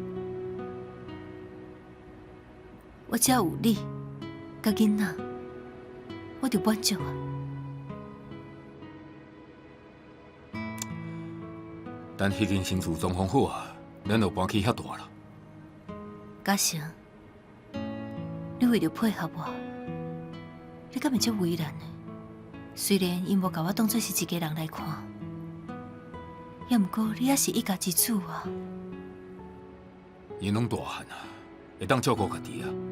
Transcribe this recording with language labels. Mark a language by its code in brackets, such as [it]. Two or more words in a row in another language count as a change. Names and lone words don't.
[nan] 我只要有你，甲囡仔，我就满足啊。等迄间新厝装潢好啊，咱就搬去遐大啦。嘉诚，你为了配合我，你敢会这为难呢？虽然因无把我当作是一家人来看，也毋过你也是一家之主啊。因拢大汉啊，会当照顾家己啊。